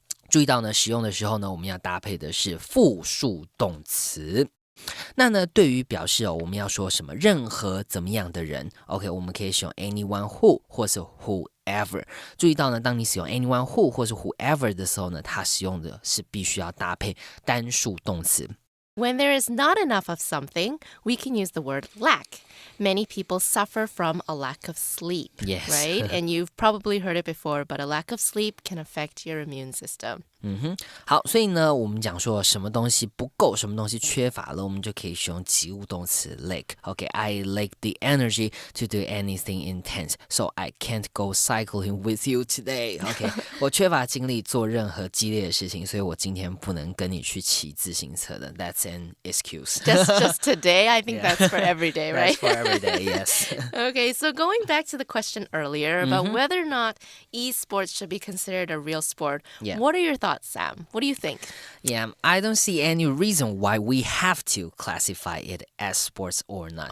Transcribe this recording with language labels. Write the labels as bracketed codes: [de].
[zh] 注意到呢，使用的时候呢，我们要搭配的是复数动词。那呢，对于表示我们要说什么任何怎么样的人 ，OK， 我们可以使用 anyone who 或是 whoever。注意到呢，当你使用 anyone who 或是 whoever 的时候呢，它使用的是必须要搭配单数动词。 [en] When there is not enough of something, we can use the word lack. Many people suffer from a lack of sleep, Yes. right? And you've probably heard it before, but a lack of sleep can affect your immune system. [zh] 好，所以呢，我们讲说什么东西不够，什么东西缺乏了，我们就可以使用及物动词 lack。OK， [en] I lack the energy to do anything intense, so I can't go cycling with you today. [zh] OK， 我缺乏精力做任何激烈的事情，所以我今天不能跟你去骑自行车的。 [en] That's an excuse. Just today? I think that's for every day, right? That's for every day, yes. Okay, so going back to the question earlier about whether or not esports should be considered a real sport, Yeah. What are your thoughts, Sam? What do you think? Yeah, I don't see any reason why we have to classify it as sports or not.